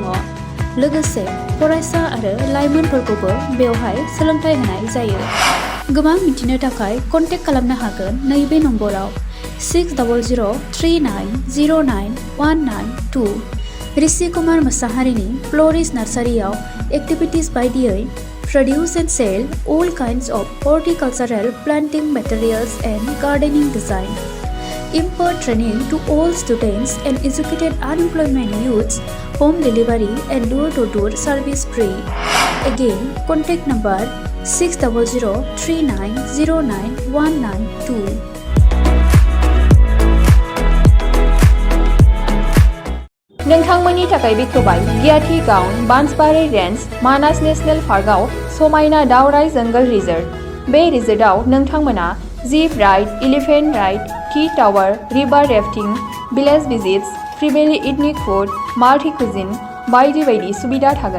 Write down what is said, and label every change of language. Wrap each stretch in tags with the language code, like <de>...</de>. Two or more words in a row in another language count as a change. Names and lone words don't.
<brx>लोगोसे फरायसा आरो लाइमोनफोरखौबो बेवहाय सोलोंथाइ होनाय जायो। गोबां मिथिनो थाखाय कन्टेक्ट खालामनो हागोन नैबे नम्बराव 6003099192। ऋषि कुमार मोसाहारिनि फ्ल'रिस्ट नार्सारियाव एक्टिभिटिज बायदियै</brx> <en>produce and sell all kinds of horticultural planting materials and gardening design, impart training to all students and educated unemployment youths, home delivery and door-to-door service free. Again, contact number 6003909192.</en> <brx>नोंथांमोननि थाखाय बेखेवबाय गियाथि गाउन बान्सबारि रेन्ज मानास नेशनेल पार्कआव समायना दावराइ</brx> <en>jungle resort.</en> <brx>बे रिजर्टआव नोंथांमोना</brx> <en>jeep ride, elephant ride, tea tower, river rafting, village visits, freely ethnic food, multi cuisine,</en> <brx>बायदि बायदि सुबिदा थागोन।</brx>